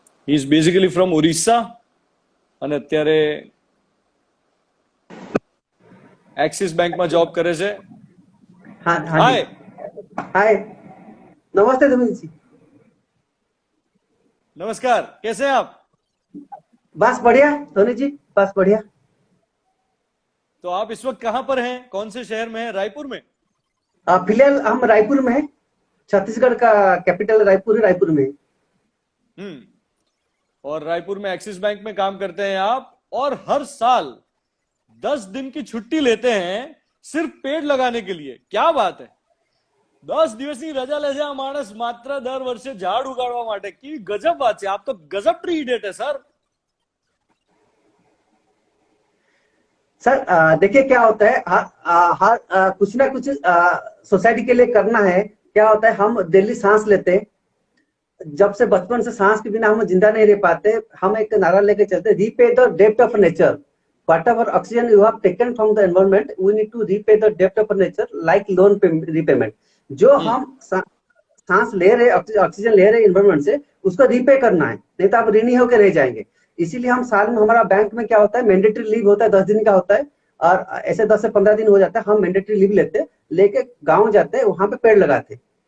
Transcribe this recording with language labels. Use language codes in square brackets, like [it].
[en] He is basically from Orissa [gu] અને અત્યારે axis બેંકમાં જોબ કરે છે. हाँ हाँ હાય, [hi] जी हाय नमस्ते धर्मेंद्र जी नमस्कार, कैसे हैं आप? बस बढ़िया धोनी जी बस बढ़िया तो आप इस वक्त कहाँ पर हैं, कौन से शहर में हैं? रायपुर में? फिलहाल हम रायपुर में हैं छत्तीसगढ़ का कैपिटल रायपुर है रायपुर में और रायपुर में एक्सिस बैंक में काम करते हैं आप, और हर साल 10 दिन की छुट्टी लेते हैं सिर्फ पेड़ लगाने के लिए. क्या बात है! [gu] 10 દિવસની રજા લે છે આ માણસ માત્ર દર વર્ષે ઝાડ ઉગાડવા માટે. કેવી ગજબ વાત છે! આપ તો ગજબ ટ્રી ઇડિયટ [hi] है सर. सर देखिए क्या होता है कुछ ना कुछ सोसाइटी के लिए करना है. क्या होता है हम डेली सांस लेते हैं, जब से बचपन से सांस के बिना हम जिंदा नहीं रह पाते. हम एक नारा लेके चलते, [en] Repay the depth of nature. whatever oxygen you have taken from the environment, we need to repay the debt of nature like loan repayment. [hi] जो हम सांस ले रहे, ऑक्सीजन ले रहे एनवायरमेंट से, उसको रीपे करना है, नहीं तो आप ऋणी होकर रह जाएंगे. इसीलिए हम साल में, हमारा बैंक में क्या होता है, मैंडेटरी लीव होता है 10 दिन का होता है, और ऐसे 10 से 15 दिन हो जाता है. हम मैंडेटरी लीव लेते, लेके गाँव जाते हैं, वहां पे पेड़ लगाते.